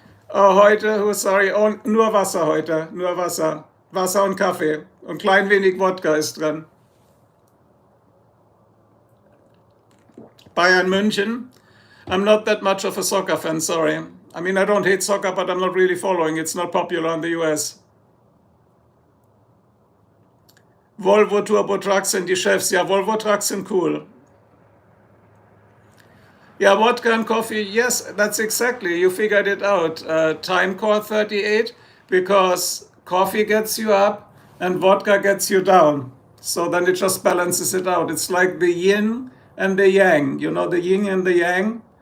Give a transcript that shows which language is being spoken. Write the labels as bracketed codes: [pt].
[de] Oh, heute, sorry, oh, nur Wasser heute, nur Wasser. Wasser und Kaffee. Und klein wenig Wodka ist drin. Bayern München. [en] I'm not that much of a soccer fan, sorry. I mean, I don't hate soccer, but I'm not really following. It's not popular in the US. [de] Volvo Turbo Trucks sind die Chefs. Ja, Volvo Trucks sind cool. [en] Yeah, vodka and coffee, yes, that's exactly, you figured it out. Time core 38, because coffee gets you up and vodka gets you down. So then it just balances it out. It's like the yin and the yang, you know, the yin and the yang.